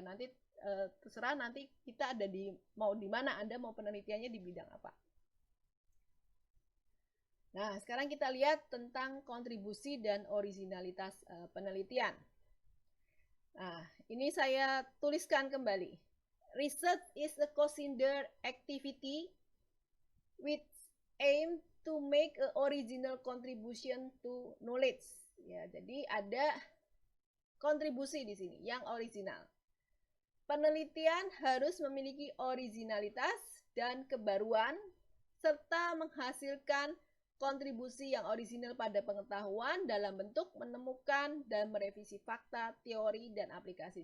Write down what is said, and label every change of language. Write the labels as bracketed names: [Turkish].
[Indonesian] Nanti terserah nanti kita ada mau di mana, Anda mau penelitiannya di bidang apa. Nah, sekarang kita lihat tentang kontribusi dan originalitas penelitian. Nah, ini saya tuliskan kembali. [English] Research is a considered activity with aim to make a original contribution to knowledge. [Indonesian] Ya, jadi ada kontribusi di sini yang original. Penelitian harus memiliki originalitas dan kebaruan serta menghasilkan kontribusi yang orisinal pada pengetahuan dalam bentuk menemukan dan merevisi fakta, teori, dan aplikasi.